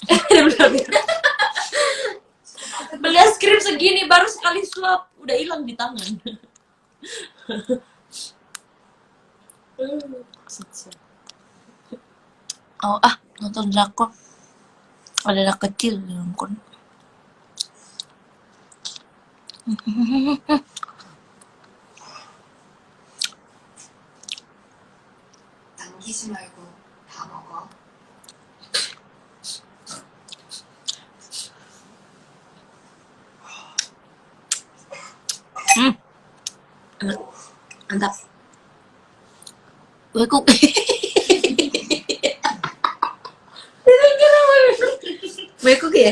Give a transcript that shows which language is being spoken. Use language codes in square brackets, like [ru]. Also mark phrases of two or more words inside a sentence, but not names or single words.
[id] Beli es krim segini baru sekali suap, udah hilang di tangan. Oh nonton drakor. Ada anak kecil di nonton. [ko] 남기지 말고 다 먹어. [id] Mantap. Wekuk. Wekuk ya?